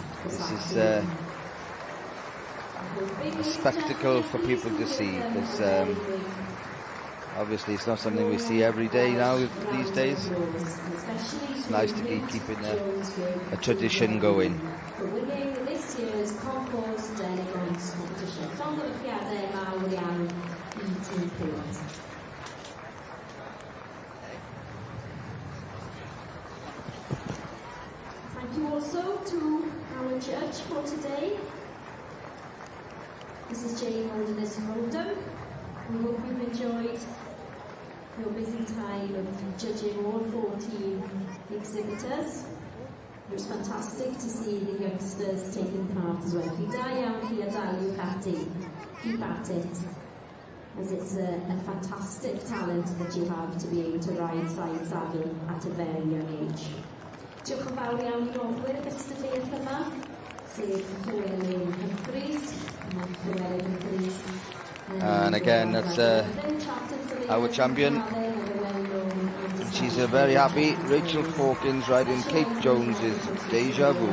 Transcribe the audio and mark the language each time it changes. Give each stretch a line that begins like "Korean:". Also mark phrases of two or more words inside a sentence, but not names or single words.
English: This is a spectacle for people to see, because obviously it's not something we see every day now these days. It's nice to be keeping a tradition going. For winning this year's Concourse d'Elegance competition.
Welsh: Llongyfarchiadau mawr iawn I ti Kate.
English: Thank you also to our judge for today, Mrs. Jane Holderness Roden. We hope you've enjoyed your busy time of judging all 14 exhibitors. It was fantastic to see the youngsters taking part as well.
Welsh: Chi da iawn chi a daliwch ati.
English: Keep at it, as it's a fantastic talent that you have to be able to ride side saddle at a very young age.
Welsh: Diolch yn fawr iawn I nodwyr y gystadleuaeth yma, sef Llywelyn Humphreys.
English: And again, that's our champion. She's very happy. Rachel Hawkins riding Kate Jones's Deja Vu.